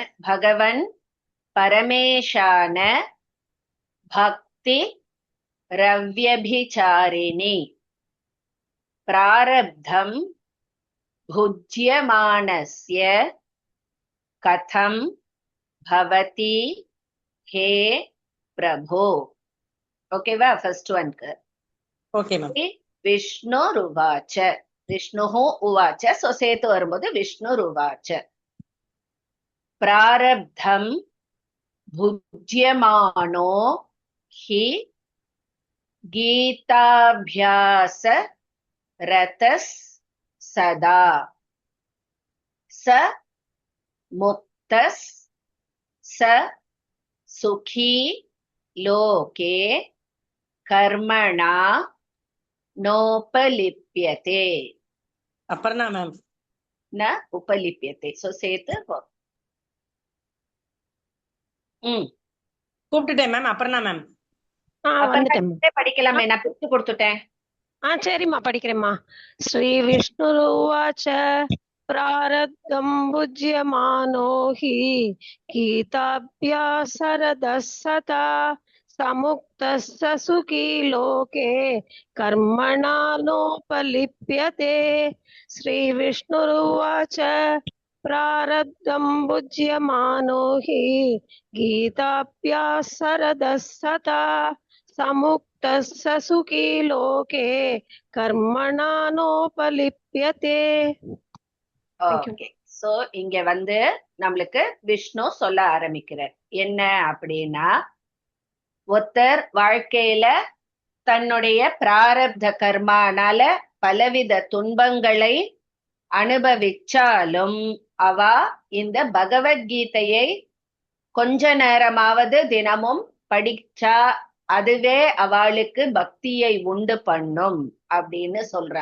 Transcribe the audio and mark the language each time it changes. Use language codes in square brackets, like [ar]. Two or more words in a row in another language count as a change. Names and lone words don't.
[sa] भगवन् परमेशान भक्ति रव्यभिचारिणी प्रारब्धं भुज्यमानस्य कथं भवति हे प्रभो. [ta] ஓகேவா? [en] first one okay ma'am. [sa] विष्णु रुवाच, विष्णु उवाच. [ta] சோ சேர்த்து வரும்போது [sa] विष्णु रुवाच. பிராரப்தம் भुज्यमानो हि गीताभ्यास रतस् सदा स मुक्तस् स सुखी लोके कर्मणा नोपलिप्यते. [ta] அபர்ணா மேம். [sa] न उपलिप्यते. [ta] சோ சேத்து கூப்பிட்டுட்டேன் மேம். அபர்ணா மேம். படிக்கலாமே, நான் பிரிச்சு கொடுத்துட்டேன். சரிம்மா, படிக்கிறேம்மா. [sa] श्री विष्णुरुवाच प्रारब्धं भुज्यमानो हि गीताभ्यासरतः सदा समुक्तः सुखी लोके कर्मणा नोपलिप्यते। श्रीविष्णुरुवाच प्रारब्धं भुज्यमानो हि गीताभ्यासरतः सदा समुक्तः सुखी लोके कर्मणा नोपलिप्यते। [en] Thank you. [ta] ஓகே, சோ இங்க வந்து நம்மளுக்கு விஷ்ணு சொல்ல ஆரம்பிக்கிறார். என்ன அப்படின்னா, ஒருத்தர் வாழ்க்கையில தன்னுடைய பிராரப்த கர்மானால பலவித துன்பங்களை அனுபவிச்சாலும் அவ இந்த பகவத்கீதையை கொஞ்ச நேரமாவது தினமும் படிச்சா அதுவே அவளுக்கு பக்தியை உண்டு பண்ணும் அப்படின்னு சொல்றா.